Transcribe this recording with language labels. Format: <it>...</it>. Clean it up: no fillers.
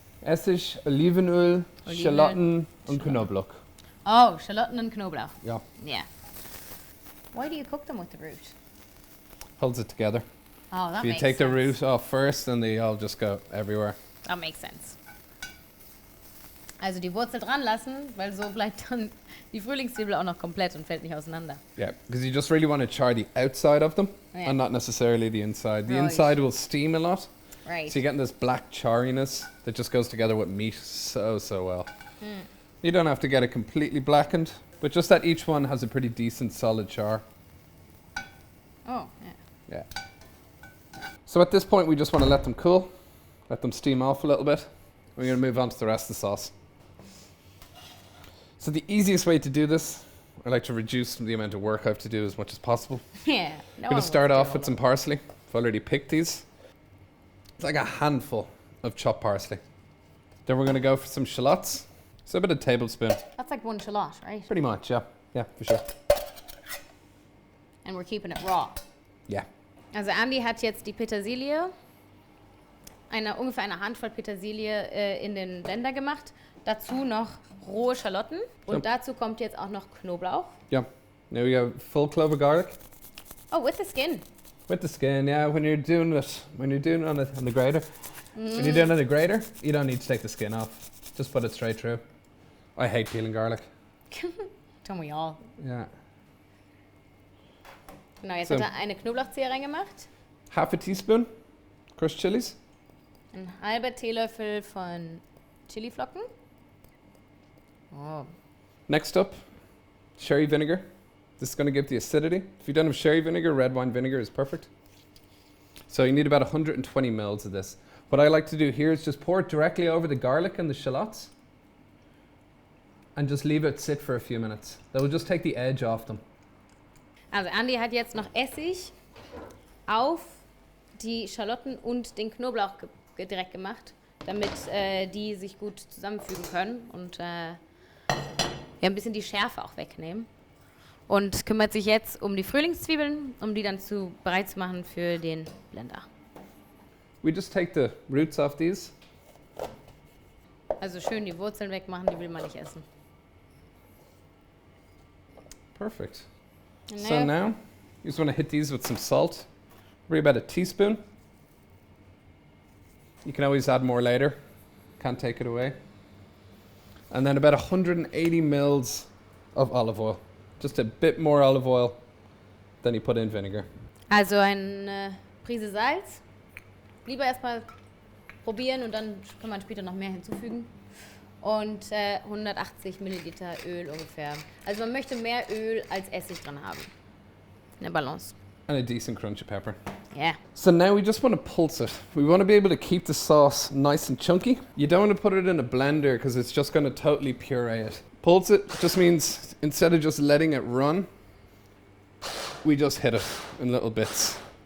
<de>Essig, Olivenöl, Schalotten und Knoblauch. Oh, Schalotten und Knoblauch.</de> <en>Yeah. Yeah. Why do you cook them with the root? Holds it together. Oh, that If you makes take the sense. root off first, then they all just go everywhere. That makes sense.</en> <de>Also die Wurzel dran lassen, weil so bleibt dann die Frühlingszwiebel auch noch komplett und fällt nicht auseinander.</de> <en>Yeah, because you just really want to char the outside of them Yeah. and not necessarily the inside. The Right. inside will steam a lot, Right. so you're getting this black charriness that just goes together with meat so well. You don't have to get it completely blackened, but just that each one has a pretty decent solid char. Oh, yeah. Yeah. So at this point, we just want to let them cool, let them steam off a little bit. We're going to move on to the rest of the sauce. So the easiest way to do this, I like to reduce the amount of work I have to do as much as possible. Yeah. I'm going to start off with some parsley. I've already picked these. It's like a handful of chopped parsley. Then we're going to go for some shallots. So a bit of tablespoon. That's like 1 shallot, right? Pretty much, yeah. Yeah, for sure. And we're keeping it raw. Yeah.</en> <de>Also Andy hat jetzt die Petersilie, ungefähr eine Handvoll Petersilie in den Blender gemacht. Dazu noch rohe Schalotten. Und dazu kommt jetzt auch noch Knoblauch.</de> <en>Yeah. Now we have full clove of garlic. Oh, with the skin. With the skin, yeah. When you're doing it on the grater, when you're doing it on the grater, you don't need to take the skin off. Just put it straight through. I hate peeling garlic. Don't we all? Yeah.</en> <de>Genau, jetzt</de> <en>So.</en> <de>hat er eine Knoblauchzehe reingemacht.</de> <en>Half a teaspoon crushed chilies.</en> <de>Ein halber Teelöffel von Chiliflocken.</de> <en>Oh. Next up, sherry vinegar. This is going to give the acidity. If you don't have sherry vinegar, red wine vinegar is perfect. So you need about 120 mils of this. What I like to do here is just pour it directly over the garlic and the shallots and just leave it sit for a few minutes. That will just take the edge off them.</en> <de>Also Andy hat jetzt noch Essig auf die Schalotten und den Knoblauch direkt gemacht, damit die sich gut zusammenfügen können und ein bisschen die Schärfe auch wegnehmen. Und kümmert sich jetzt um die Frühlingszwiebeln, um die dann bereit zu machen für den Blender.</de> <en>We just take the roots off these.</en> <de>Also schön die Wurzeln wegmachen, die will man nicht essen.</de> <en>Perfect. And So now, you just want to hit these with some salt. Probably about a teaspoon. You can always add more later. Can't take it away. And then about 180 mils of olive oil. Just a bit more olive oil than you put in vinegar.</en> <de>Also eine Prise Salz. Lieber erstmal probieren und dann kann man später noch mehr hinzufügen. Und 180 Milliliter Öl ungefähr. Also man möchte mehr Öl als Essig dran haben. Eine Balance.</de> <en>And a decent crunch of pepper. Yeah. So now we just want to pulse it. We want to be able to keep the sauce nice and chunky. You don't want to put it in a blender because it's just going to totally puree it. Pulse it just means instead of just letting it run, we just hit it in little bits.</en>